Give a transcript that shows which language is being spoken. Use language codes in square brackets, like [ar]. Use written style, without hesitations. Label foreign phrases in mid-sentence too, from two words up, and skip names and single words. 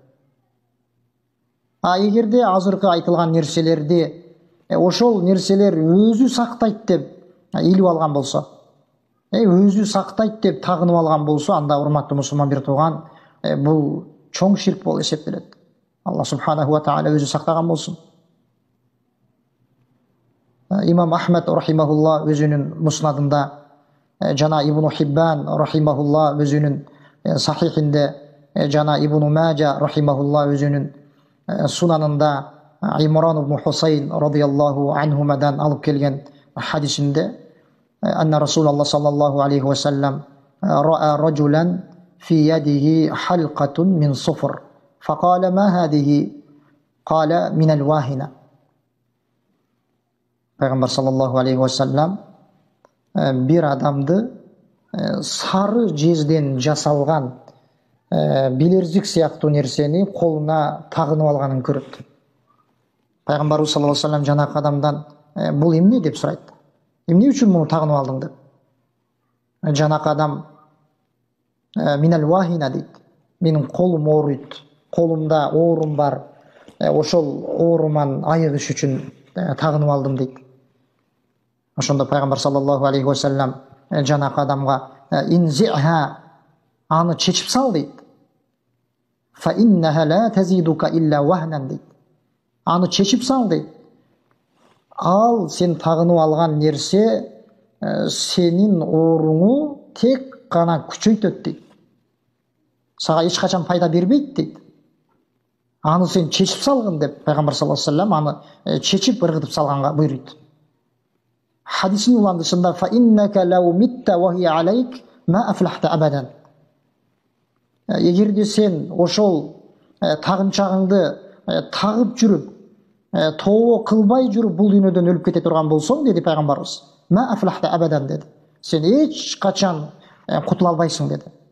[ky] Эгерде азыркы айтылган нерселерди ошол нерселер өзү сактайт деп илип алган болсо, өзү сактайт деп тагынып алган болсо, анда, урматтуу мусулман бир тууган, бул чоң ширк болуп эсептелет. Аллах [ar] سبحانه وتعالى [ky] өзү сактаган болсун. Имам Ахмед рахимахулла өзүнүн муснадында, жана Ибн Хиббан рахимахулла өзүнүн сахихинде, жана Ибн Маджа рахимахулла өзүнүн сунанында Имран ибн Хусейн [ar] رضي الله عنهما [ky] алып келген хадисинде, [ar] أن رسول الله صلى الله عليه وسلم رأى رجلا في يده حلقة من صفر فقال ما هذه؟ قال من الواهنة. [ky] Пайгамбар [ar] صلى الله عليه وسلم [ky] бир адамды сары жезден жасалган билерзик сыяктуу нерсени колуна тагынып алганын көрөт. Пайғамбарыбыз [ar] صلى الله عليه وسلم [ky] жанакы адамдан бұл эмне деп сурайт. Эмне үчүн муну тагынып алдың деп. Жанакы адам [ar] من الواهنة [ky] дейт. Менин колум ооруйт. Колумда оорум бар. Ошол ооруман айыгыш үчүн тагынып алдым дейт. Ошондо пайгамбар [ar] صلى الله عليه وسلم [ky] жанакы адамга инзиха, аны чечип сал дейт. [ar] فإنها لا تزيدك إلا وهنا дейт. [ky] Аны чечип сал дейт. Ал сен тагынып алган нерсе сенин ооруңу тек гана күчөйтөт дейт. Сага эч качан пайда бербейт дейт. Аны сен чечип салгын деп пайгамбар [ar] صلى الله عليه وسلم [ky] аны чечип ыргытып салганга буйруйт. Хадистин уландысында [ar] فإنك لو مت وهي عليك ما أفلحت أبدا. [ky] Эгерде сен ошол тагынчагыңды тагып жүрүп, тообо кылбай жүрүп бул дүйнөдөн өлүп кете турган болсоң, деди пайгамбарыбыз, [ar] ما أفلحت أبدا [ky] деди. Сен эч качан кутула албайсың деди.